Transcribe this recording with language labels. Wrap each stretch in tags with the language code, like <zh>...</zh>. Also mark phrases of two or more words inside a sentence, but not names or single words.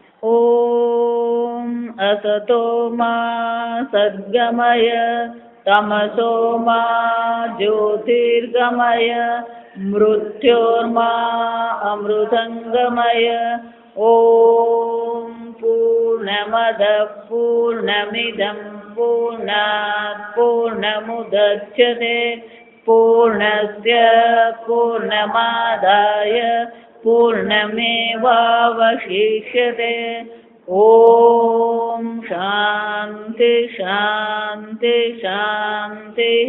<sa>ॐ असतो मा सद्गमय तमसो मा ज्योतिर्गमय मृत्योर्मा अमृतंगमय. ॐ पूर्णमदः पूर्णमिदं पूर्णात् पूर्णमुदच्यते पूर्णस्य पूर्णमादाय पूर्णमेवावशिष्यते। ॐ शान्ति शान्ति शान्तिः।</sa>